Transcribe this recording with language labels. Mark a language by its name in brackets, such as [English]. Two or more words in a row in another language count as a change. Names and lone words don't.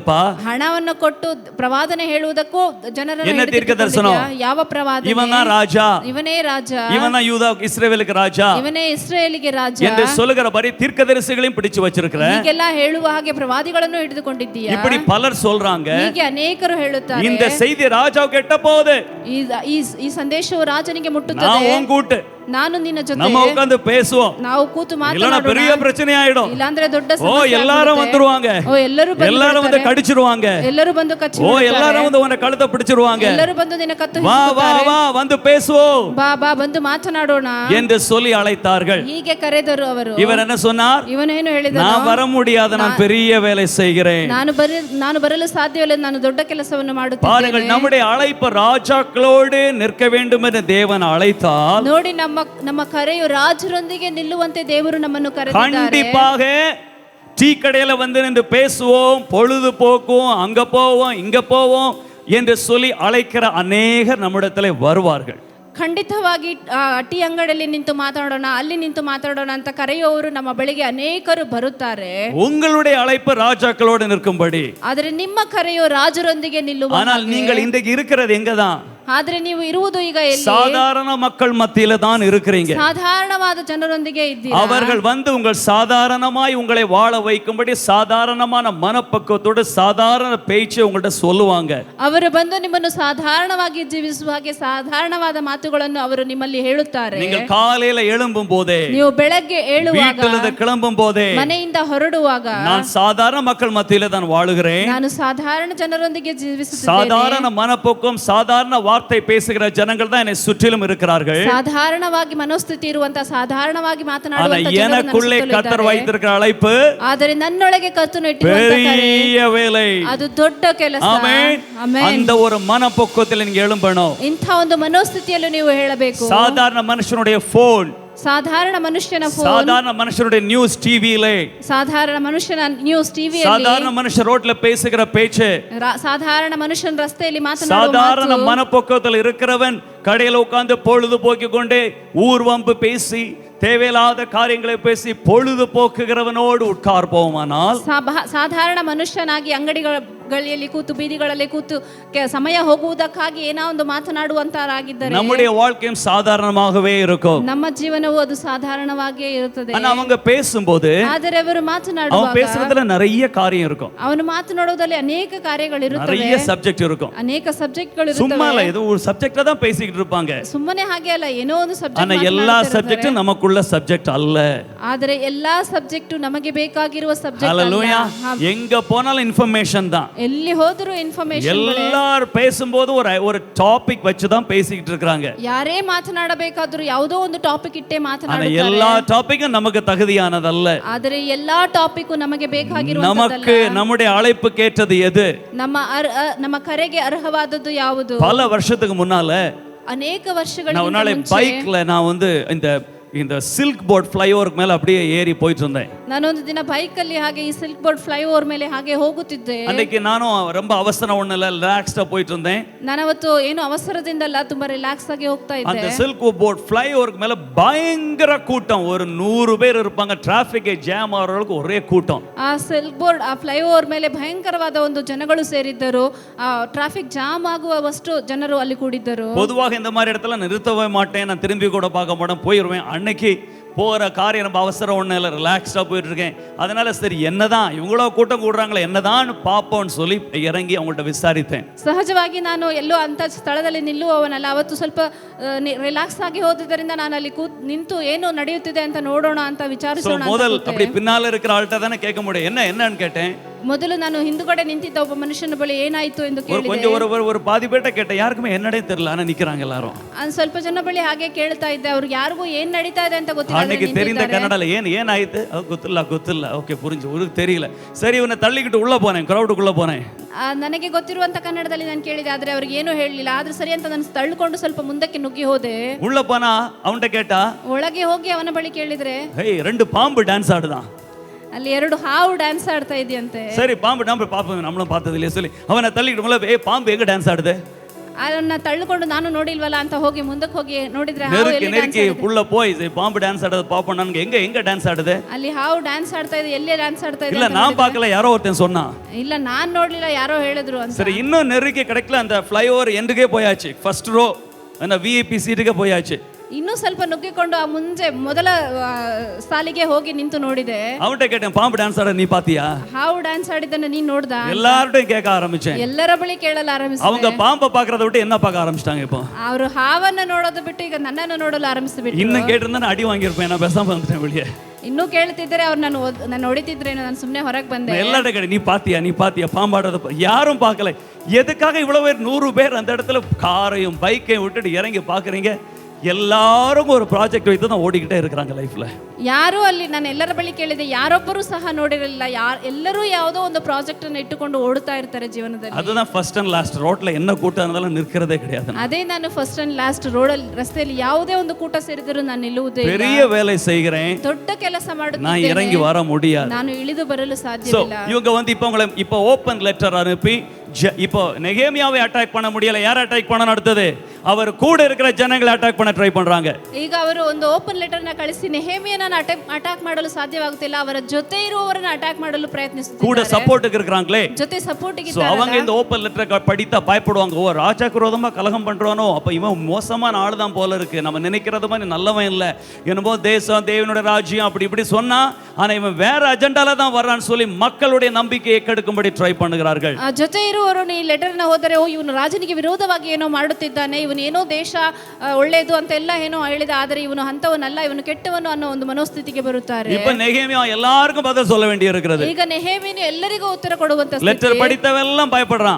[Kannada] ಹಣವನ್ನು ಕೊಟ್ಟು ಪ್ರವಾದನೆ ಹೇಳುವುದಕ್ಕೂ ಜನರನ್ನು [Tamil] என்ன தீர்க்கதரிசனம்? [Kannada] ಯಾವ ಪ್ರವಾದನೆ? [Tamil] இவன் தான் ராஜா, [Kannada] ಇವನೇ ರಾಜ, [Tamil] இவன் தான் யூதா இஸ்ரவேலுக்கு ராஜா [Kannada] ಇವನೇ ಇಸ್ರಾಯೇಲಿಗೆ ರಾಜ [Tamil] என்று சொல்லுகிறபடி தீர்க்கதரிசிகளையும் பிடிச்சு வச்சிருக்கிற. [Kannada] ಹೀಗೆಲ್ಲ ಹೇಳುವ ಹಾಗೆ ಪ್ರವಾದಿಗಳನ್ನು ಹಿಡಿದುಕೊಂಡಿದ್ದೀಯಾ? [Tamil] இப்படி பலர் சொல்றாங்க. [Kannada] ಹೀಗೆ ಅನೇಕರು ಹೇಳುತ್ತಾರೆ. [Tamil] இந்த செய்தி ராஜாவுக்கு எட்ட போகுது. [Kannada] ಈ ಸಂದೇಶವು ರಾಜನಿಗೆ ಮುಟ್ಟುತ್ತದೆ. [Tamil] நான் உன் கூட்டு, [Kannada] ನಾನು ನಿನ್ನ ಜೊತೆ [Tamil] நம்ம உட்கார்ந்து பேசுவோம். [Kannada] ನಾವು ಕೂತು [Tamil] இல்லனா [Kannada] ಮಾತನಾಡೋಣ. [Tamil] பெரிய பிரச்சனை ஆயிடும். [Kannada] ಇಲ್ಲಾಂದ್ರೆ ದೊಡ್ಡ [Tamil] ஓ [Kannada] ಸಮಸ್ಯೆ [Tamil] எல்லாரும் [Kannada] ಆಗುತ್ತೆ. [Tamil] வந்துருவாங்க. [Kannada] ಓ ಎಲ್ಲರೂ [Tamil] வந்து கடிச்சிருவாங்க. [Kannada] ಎಲ್ಲರೂ ಬಂದು ಕಚ್ಚಿ [Tamil] ஓ எல்லாரும் வந்து உன்னை கழுத்தை பிடிச்சிருவாங்க. [Kannada] ಎಲ್ಲರೂ ಬಂದು ನಿನ್ನ ಕತ್ತು [Tamil] வா வா வா வந்து பேசுவோம் [Kannada] ಬಾ ಬಾ ಬಂದು ಮಾತನಾಡೋಣ [Tamil] என்று சொல்லி அழைத்தார்கள். [Kannada] ಹೀಗೆ ಕರೆದರು ಅವರು. [Tamil] இவர் என்ன சொன்னார்? [Kannada] ಇವನೇನು ಹೇಳಿದನು? [Tamil] நான் வர முடியாது, நான் பெரிய வேலை செய்கிறேன். [Kannada] ನಾನು ಬರಲು ಸಾಧ್ಯವಿಲ್ಲ, ನಾನು ದೊಡ್ಡ ಕೆಲಸವನ್ನು ಮಾಡುತ್ತೇನೆ. [Tamil] பாருங்கள், நம்முடைய அழைப்பு ராஜாக்களோடு நிற்க வேண்டும் என்று தேவன் அழைத்தால், [Kannada] ನೋಡಿ ನಮ್ಮ ಕರೆಯು ರಾಜರೊಂದಿಗೆ ನಿಲ್ಲುವಂತೆ ದೇವರು ನಮ್ಮನ್ನು ಕರೆದಿದ್ದಾರೆ. [Tamil] கண்டிப்பாக டீ கடையில வந்து நின்று பேசுவோம், பொழுது போக்குவோம், அங்க போவோம் இங்க போவோம் என்று சொல்லி அழைக்கிற அநேகர் நம்மிடத்தில் வருவார்கள். [Kannada] ಖಂಡಿತವಾಗಿ ಟೀ ಅಂಗಡಿಯಲ್ಲಿ ನಿಂತು ಮಾತಾಡೋಣ, ಅಲ್ಲಿ ನಿಂತು ಮಾತಾಡೋಣ ಅಂತ ಕರೆಯುವವರು ನಮ್ಮ ಬಳಿಗೆ ಅನೇಕರು ಬರುತ್ತಾರೆ. [Tamil] உங்களுடைய அழைப்பு ராஜாக்களோடு நிற்கும்படி. [Kannada] ಆದರೆ ನಿಮ್ಮ ಕರೆಯು ರಾಜರೊಂದಿಗೆ ನಿಲ್ಲುವ. [Tamil] ஆனால் நீங்கள் இன்றைக்கு இருக்கிறது எங்கதான்? [Kannada] ಆದ್ರೆ ನೀವು ಇರುವುದು ಈಗ ಎಲ್ಲಿ? [Tamil] சாதாரண மக்கள் மத்தியில தான் இருக்கிறீங்க. [Kannada] ಸಾಧಾರಣವಾದ ಜನರೊಂದಿಗೆ ಇದ್ದೀರಾ. [Tamil] அவர்கள் வந்து உங்கள் சாதாரணமாய் உங்களை வாழ வைக்கும்படி சாதாரணமான மனப்பக்குவத்தோடு சாதாரண பேச்சை உங்கள்ட்ட சொல்லுவாங்க. [Kannada] ಅವರು ಬಂದು ನಿಮ್ಮನ್ನು ಸಾಧಾರಣವಾಗಿ ಜೀವಿಸುವ ಹಾಗೆ ಸಾಧಾರಣವಾದ ಮಾತುಗಳನ್ನು ಅವರು ನಿಮ್ಮಲ್ಲಿ ಹೇಳುತ್ತಾರೆ. [Tamil] நீங்கள் ಕಾலையில எழும்பும் போதே, [Kannada] ನೀವು ಬೆಳಗ್ಗೆ ಏಳುವಾಗ, [Tamil] வீட்டிலிருந்து கிளம்பும் போதே, [Kannada] ಮನೆಯಿಂದ ಹೊರಡುವಾಗ, [Tamil] நான் சாதாரண மக்கள் மத்தியில தான் வாழுகிறேன். [Kannada] ನಾನು ಸಾಧಾರಣ ಜನರೊಂದಿಗೆ ಜೀವಿಸುತ್ತಿದ್ದೇನೆ. [Tamil] சாதாரண மனப்போக்கம், சாதாரண வார்த்தை பேசுகிற ஜனங்கள் தான் என்னை சுற்றிலும் இருக்கிறார்கள். [Kannada] ಸಾಧಾರಣವಾಗಿ ಮನೋಸ್ಥಿತಿ ಇರುವಂತ, ಸಾಧಾರಣವಾಗಿ ಮಾತನಾಡುವಂತ [Tamil] ஆனா [Kannada] ಜನರು ನನ್ನ [Tamil] எனக்குள்ளே [Kannada] ಸುತ್ತಲೂ [Tamil] கர்த்தர் [Kannada] ಇದ್ದಾರೆ. [Tamil] வைத்திருக்கிற அழைப்பு [Kannada] ಆದರೆ ನನ್ನೊಳಗೆ ಕರ್ತನು ಇಟ್ಟಿರುವಂತ ಕರೆ, [Tamil] பெரிய வேலை. [Kannada] ಅದು ದೊಡ್ಡ ಕೆಲಸ. [Tamil] ஆமென். [Kannada] ಆಮೆನ್. [Tamil] அந்த ஒரு மனப்போக்கத்தில் நீங்க எழும்பணும். [Kannada] ಇಂಥ ಒಂದು ಮನೋಸ್ಥಿತಿಯಲ್ಲೂ ನೀವು ಹೇಳಬೇಕು. [Tamil] சாதாரண மனுஷனுடைய போன், [Kannada] ಸಾಧಾರಣ ಮನುಷ್ಯನ ಫೋನ್, [Tamil] சாதாரண மனுஷனுடைய நியூஸ் டிவியிலே, [Kannada] ಸಾಧಾರಣ ಮನುಷ್ಯನ ನ್ಯೂಸ್ ಟಿವಿಯಲ್ಲಿ, [Tamil] சாதாரண மனுஷன் ரோட்ல பேசுகிற பேச்சு, [Kannada] ಸಾಧಾರಣ ಮನುಷ್ಯನ ರಸ್ತೆಯಲ್ಲಿ [Tamil] சாதாரண [Kannada] ಮಾತನಾಡುವ [Tamil] மனப்போக்கத்தில் இருக்கிறவன் கடையில் உட்கார்ந்து பொழுது போக்கிக் கொண்டே ஊர்வம்பு பேசி தேவையில்லாத காரியங்களை பேசி பொழுது போக்குகிறவனோடு உட்கார்ப்போமானால், [Kannada] ಸಾಧಾರಣ ಮನುಷ್ಯನಾಗಿ ಅಂಗಡಿಗಳಲ್ಲಿ ಕೂತು, ಬೀದಿಗಳಲ್ಲಿ ಕೂತು ಸಮಯ ಹೋಗುವುದಕ್ಕಾಗಿ ಏನೋ ಒಂದು ಮಾತನಾಡುವಂತರಾಗಿದ್ದರೆ [Tamil] நம்முடைய வாழ்க்கையும் சாதாரணமாகவே இருக்கும். [Kannada] ನಮ್ಮ ಜೀವನವು ಅದು ಸಾಧಾರಣವಾಗಿಯೇ ಇರುತ್ತದೆ. [Tamil] ஆனா அவங்க பேசும்போது, [Kannada] ಆದರೆ ಅವರು [Tamil] அவன் [Kannada] ಮಾತನಾಡುವಾಗ [Tamil] பேசுறதுல நிறைய காரியம் இருக்கும், [Kannada] ಅವನು ಮಾತನಾಡುವುದರಲ್ಲಿ ಅನೇಕ ಕಾರ್ಯಗಳಿರುತ್ತವೆ, [Tamil] நிறைய சப்ஜெக்ட் இருக்கும். [Kannada] ಅನೇಕ ಸಬ್ಜೆಕ್ಟ್ಗಳು [Tamil] சும்மா [Kannada] ಇರುತ್ತವೆ. [Tamil] இல்ல, இது ஒரு சப்ஜெக்ட்ல தான் பேசிக்கிட்டு இருப்பாங்க. [Kannada] ಸುಮ್ಮನೆ ಹಾಗೆ ಅಲ್ಲ, ಏನೋ ಒಂದು [Tamil] ஆனா [Kannada] ಸಬ್ಜೆಕ್ಟ್ [Tamil] எல்லா சப்ஜெக்டும் நமக்குள்ள சப்ஜெக்ட் அல்ல. [Kannada] ಆದರೆ ಎಲ್ಲಾ ಸಬ್ಜೆಕ್ಟ್ ನಮಗೆ ಬೇಕಾಗಿರುವ ಸಬ್ಜೆಕ್ಟ್ [Tamil] ஹalleluya. [Kannada] ಅಲ್ಲ. [Tamil] எங்க போனாலும் இன்ஃபர்மேஷன் தான். [Kannada] ಎಲ್ಲಿ ಹೋದರೂ ಇನ್ಫಾರ್ಮೇಶನ್. [Tamil] எல்லாரும் பேசும்போது ஒரு டாபிக் வச்சு தான் பேசிக்கிட்டு இருக்காங்க. [Kannada] ಯಾರೇ ಮಾತನಾಡಬೇಕಾದ್ರೂ ಯಾವುದೋ ಒಂದು ಟಾಪಿಕ್ ಇಟ್ಟೇ [Tamil] ஆனா [Kannada] ಮಾತನಾಡುತ್ತಾರೆ. [Tamil] எல்லா டாபிக்கும் நமக்கு தகுதியானதல்ல. [Kannada] ಆದರೆ ಎಲ್ಲಾ ಟಾಪಿಕ್ ನಮಗೆ ಬೇಕಾಗಿರುವಂತದ್ದಲ್ಲ. [Tamil] நமக்கு நம்முடைய அழைப்புக்கு ஏற்றது எது? [Kannada] ನಮ್ಮ ಕರೆಗೆ ಅರ್ಹವಾದದ್ದು ಯಾವುದು? [Tamil] பல வருஷத்துக்கு முன்னால [Kannada] ಅನೇಕ [Tamil] நான் [Kannada] ವರ್ಷಗಳಿಂದ [Tamil] ஒரு நாளை [Kannada] ಮುಂಚೆ [Tamil] பைக்ல நான் வந்து இந்த சில்க் போர்ட் ஃப்ளைஓவருக்கு மேல அப்படியே ஏறி போயிட்டு இருந்தேன். [Kannada] ನಾನೊಂದು ದಿನ ಬೈಕ್ ಅಲ್ಲಿ ಹಾಗೆ ಈ ಸಿಲ್ಕ್ ಬೋರ್ಡ್ ಫ್ಲೈಓವರ್ ಮೇಲೆ ಹಾಗೆ ಹೋಗುತ್ತಿದ್ದೆ. [Tamil] அன்னைக்கு நானும் ரொம்ப அவசரம் ஒண்ணு இல்ல, ரிலாக்ஸ்டா போயிட்டு இருந்தேன். [Kannada] ನಾನವತ್ತು ಏನು ಅವಸರದಿಂದಲ್ಲ, ತುಂಬಾ ರಿಲ್ಯಾಕ್ಸ್ ಆಗಿ ಹೋಗ್ತಾ [Tamil] அந்த [Kannada] ಇದ್ದೆ. [Tamil] சில்க் போர்ட் ஃப்ளைஓவருக்கு மேல பயங்கர கூட்டம், ஒரு 100 பேர் இருப்பாங்க. [English] traffic jam [Tamil] ஆகிற அளவுக்கு ஒரே கூட்டம். [Kannada] ಆ ಸಿಲ್ಕ್ ಬೋರ್ಡ್, ಆ ಫ್ಲೈಓವರ್ ಮೇಲೆ ಭಯಂಕರವಾದ ಒಂದು ಜನಗಳು ಸೇರಿದ್ದರು. ಆ [English] traffic jam [Kannada] ಆಗುವಷ್ಟು ಜನರು ಅಲ್ಲಿ ಕೂಡಿದ್ದರು. [Tamil] பொதுவாக இந்த மாதிரி இடத்துல நிறுத்தவே மாட்டேன், நான் திரும்பி கூட பார்க்க மாட்டேன், போயிடுவேன். அன்னைக்கு போகிற காரியம் நம்ம அவசரம் ஒன்றும் இல்லை, ரிலாக்ஸ்டாக போயிட்டு இருக்கேன். அதனால சரி என்னதான் இவ்வளோ கூட்டம் கூடுறாங்களே, என்னதான் பார்ப்போம்னு சொல்லி இறங்கி அவங்கள்ட்ட விசாரித்தேன். [Kannada] ಸಹಜವಾಗಿ ನಾನು ಎಲ್ಲೋ ಅಂತ ಸ್ಥಳದಲ್ಲಿ ನಿಲ್ಲುವವನಲ್ಲ. ಅವತ್ತು ಸ್ವಲ್ಪ ರಿಲ್ಯಾಕ್ಸ್ ಆಗಿ ಹೋದಿದ್ದರಿಂದ ನಾನು ಅಲ್ಲಿ ನಿಂತು ಏನು ನಡೆಯುತ್ತಿದೆ ಅಂತ ನೋಡೋಣ ಅಂತ ವಿಚಾರಿಸೋಣ. [Tamil] முதல் அப்படி பின்னால இருக்கிற ஆள்கிட்ட தானே கேட்க முடியும், என்னன்னு கேட்டேன். [Kannada] ಮೊದಲು ನಾನು ಹಿಂದುಗಡೆ ನಿಂತಿದ್ದ ಒಬ್ಬ ಮನುಷ್ಯನ ಬಳಿ ಏನಾಯ್ತು ಎಂದು ಕೇಳಿದೆ. [Tamil] கொஞ்சம் ஒரு பாதி பேட்ட கேட்டேன், யாருக்குமே என்னடே தெரியல, ஆனா நிக்கிறாங்க எல்லாரும். [Kannada] ಸ್ವಲ್ಪ ಜನ ಬಳಿ ಹಾಗೆ ಕೇಳ್ತಾ ಇದ್ದೆ, ಅವ್ರಿಗೆ ಯಾರಿಗೂ ಏನ್ ನಡೀತಾ ಇದೆ ಅಂತ ಗೊತ್ತಿಲ್ಲ. [Tamil] அன்னைக்கு தெரிந்த கன்னடல ஏன் ஆயிட்டு ಗೊತ್ತಿಲ್ಲ ಓಕೆ புரிஞ்சு உனக்கு தெரியல. சரி இவனை தள்ளிக்கிட்டு உள்ள போனேன், கிரೌಡ್க்குள்ள போனேன். [Kannada] ನನಗೆ ಗೊತ್ತಿರುವಂತ ಕನ್ನಡದಲ್ಲಿ ನಾನು ಕೇಳಿದೆ, ಆದ್ರೆ ಅವ್ರಿಗೆ ಏನು ಹೇಳಲಿಲ್ಲ. ಆದ್ರೆ ಸರಿ ಅಂತ ನಾನು ತಳ್ಳಿಕೊಂಡು ಸ್ವಲ್ಪ ಮುಂದಕ್ಕೆ ನುಗ್ಗಿ ಹೋದೆ. [Tamil] உள்ள போனா அவன்கிட்ட கேட்டா, [Kannada] ಒಳಗೆ ಹೋಗಿ ಅವನ ಬಳಿ ಕೇಳಿದ್ರೆ, [Tamil] ஏய் 2 பாம்பு டான்ஸ் ஆடுதான், [Kannada] ಅಲ್ಲಿ 2 ಹಾವು ಡ್ಯಾನ್ಸ್ ಆಡ್ತಾ ಇದೆಯಂತೆ. [Tamil] சரி பாம்பு பாப்போம், நம்மளும் பார்த்தது இல்லையே சொல்லி அவனை தள்ளிக்கிட்டு ஏய் பாம்பு எங்க டான்ஸ் ஆடுது? [Kannada] ಅದನ್ನ ತಳ್ಳಿಕೊಂಡು ನಾನು ನೋಡಿಲ್ವಲ್ಲ ಅಂತ ಹೋಗಿ ಮುಂದಕ್ಕೆ ಹೋಗಿ ನೋಡಿದ್ರೆ [Tamil] நெருக்கி உள்ள போய் பாம்பு டான்ஸ் ஆடுறது பாப்போம். ನನಗೆ எங்க டான்ஸ் ஆடுது? [Kannada] ಅಲ್ಲಿ ಹಾವು ಡ್ಯಾನ್ಸ್ ಆಡ್ತಾ ಇದೆ, ಎಲ್ಲೇ ಡ್ಯಾನ್ಸ್ ಆಡ್ತಾ ಇದೆ? [Tamil] இல்ல நான் பார்க்கல, யாரோ ஒருத்தன் சொன்னான். [Kannada] ಇಲ್ಲ ನಾನ್ ನೋಡ್ಲಿಲ್ಲ, ಯಾರೋ ಹೇಳಿದ್ರು ಅಂತ. [Tamil] சரி இன்னும் நெருக்கி கிடைக்கல, அந்த ஃப்ளைஓவர் எண்டுக்கே போயாச்சு, [English] first row [Tamil] அந்த விஐபி சீட்டுக்கே போயாச்சு. [Kannada] ಇನ್ನೂ ಸ್ವಲ್ಪ ನುಗ್ಗಿಕೊಂಡು ಆ ಮುಂಚೆ ಮೊದಲ ಸಾಲಿಗೆ ಹೋಗಿ ನಿಂತು ನೋಡಿದೆ. [Tamil] அவன்கிட்ட கேட்டேன், பாம்பு டான்ஸ் ஆட நீ பாத்தியா? [Kannada] ಹಾವು ಡ್ಯಾನ್ಸ್ ಆಡಿದ್ದನ್ನ ನೀನ್ ನೋಡ್ದ? [Tamil] எல்லார்ட்டையும் கேட்க ஆரம்பிச்சேன். [Kannada] ಎಲ್ಲರ ಬಳಿ ಕೇಳಲು ಆರಂಭಿಸಿದೆ. [Tamil] அவங்க பாம்பை பார்க்கறத விட்டு என்ன பார்க்க ஆரம்பிச்சிட்டாங்க. இப்போ [Kannada] ಅವರು ಹಾವನ್ನ ನೋಡೋದು ಬಿಟ್ಟು ಈಗ ನನ್ನನ್ನು ನೋಡಲು ಆರಂಭಿಸಿಬಿಟ್ರು. [Tamil] இன்னும் கேட்டிருந்தா அடி வாங்கியிருப்பேன், நான் பேசாம வந்துட்டேன் வெளியே. [Kannada] ಇನ್ನೂ ಕೇಳ್ತಿದ್ದಾರೆ ಅವ್ರು, ನಾನು ಹೊಡಿತಿದ್ರೇನು, ನಾನು ಸುಮ್ಮನೆ ಹೊರಗೆ ಬಂದೆ. [Tamil] எல்லார்ட்ட கேட்டேன், நீ பாத்தியா பாம்பாடுறத? யாரும் பார்க்கல. எதுக்காக இவ்வளவு பேர் 100 பேர் அந்த இடத்துல காரையும் பைக்கையும் விட்டுட்டு இறங்கி பாக்குறீங்க? எல்லாரும் ஒரு ப்ராஜெக்ட் வைத்து தான் ஓடிக்கிட்டே இருக்கிறாங்க லைஃப்ல. [Kannada] ಯಾರು ಅಲ್ಲಿ ನಾನು ಎಲ್ಲರ ಬಳಿ ಕೇಳಿದೆ, ಯಾರೊಬ್ಬರು ಸಹ ನೋಡಿರಲಿಲ್ಲ. ಎಲ್ಲರೂ ಯಾವುದೋ ಒಂದು ಪ್ರಾಜೆಕ್ಟ್ ಅನ್ನು ಇಟ್ಟುಕೊಂಡು ಓಡುತ್ತಾ ಇರ್ತಾರೆ ಜೀವನದಲ್ಲಿ. [Tamil] அதுதான் [English] first and last. [Tamil] ரோட்ல என்ன கூட்டம் இருந்தாலும் நிற்கிறதே கிடையாது. [Kannada] ಅದೇ ನಾನು [English] first and last [Kannada] ರೋಡಲ್ಲಿ, ರಸ್ತೆಯಲ್ಲಿ ಯಾವುದೇ ಒಂದು ಕೂಟ ಸೇರಿದರೂ ನಾನು ನಿಲ್ಲುವುದೇ ಇಲ್ಲ. [Tamil] பெரிய வேலை செய்கிறேன், [Kannada] ದೊಡ್ಡ ಕೆಲಸ [Tamil] நான் [Kannada] ಮಾಡುತ್ತೇನೆ, [Tamil] இறங்கி வர முடியாது. [Kannada] ನಾನು ಇಳಿದು ಬರಲು ಸಾಧ್ಯವಿಲ್ಲ. [Tamil] இவங்க வந்து இப்போ [English] open letter [Tamil] அனுப்பி இப்போ நெகேமியாவை அட்டாக் பண்ண முடியல. யார் அட்டாக் பண்ண அடுத்தது? அவர் கூட இருக்கிற ஜனங்களை அட்டாக் பண்ண ட்ரை பண்றாங்க. [Kannada] ಈಗ ಅವರು ಒಂದು [English] open letter [Kannada] ನ ಕಳಿಸಿ ನೆಹೆಮಿಯನನ್ನು ಅಟ್ಯಾಕ್ ಮಾಡಲು ಸಾಧ್ಯವಾಗುತ್ತಿಲ್ಲ, ಅವರ ಜೊತೆ ಇರುವವರನ್ನು ಅಟ್ಯಾಕ್ ಮಾಡಲು [Tamil] கூட [Kannada] ಪ್ರಯತ್ನಿಸುತ್ತಿದ್ದಾರೆ. [Tamil] சப்போர்ட்டுக்கு இருக்காங்களே, [Kannada] ಜೊತೆ ಸಪೋರ್ಟಿಗೆ [Tamil] சோ அவங்க இந்த ஓபன் லெட்டரை படித்தா பயப்படுவாங்க. ஓ, ராஜாக்கு விரோதமா கலகம் பண்றானோ, அப்ப இவன் மோசமான ஆள் தான் போல இருக்கு, நம்ம நினைக்கிறது மாதிரி நல்லவன் இல்ல, என்னமோ தேசம் தேவனுடைய ராஜ்யம் அப்படி இப்படி சொன்னா, ஆனா இவன் வேற அஜெண்டால தான் வர்றான்னு சொல்லி மக்களுடைய நம்பிக்கையை கெடுக்கும்படி ட்ரை பண்ணுகிறார்கள். [Kannada] ಆ ಜೊತೆ ಇರುವವರು ಈ ಲೆಟರ್ ನ ಓದರೆ, ಓ ಇವನು ರಾಜನಿಗೆ ವಿರೋಧವಾಗಿ ಏನೋ ಮಾಡುತ್ತಿದ್ದಾನೆ, ಇವನು ಏನೋ ದೇಶ ಒಳ್ಳೆಯದು ಅಂತ ಎಲ್ಲ ಏನೋ ಹೇಳಿದ, ಆದರೆ ಇವನು ಅಂತವನಲ್ಲ, ಇವನು ಕೆಟ್ಟವನು ಅನ್ನೋ ಒಂದು ಮನೋಸ್ಥಿತಿಗೆ ಬರುತ್ತಾರೆ. [Tamil] இப்ப நெகேமியா எல்லாருக்கும் பதில் சொல்ல வேண்டி இருக்கிறது. [Kannada] ಈಗ ನೆಹೆಮಿಯನು ಎಲ್ಲರಿಗೂ ಉತ್ತರ ಕೊಡುವಂತ [Tamil] லெட்டர் படித்தவெல்லாம் பயப்படுறான்.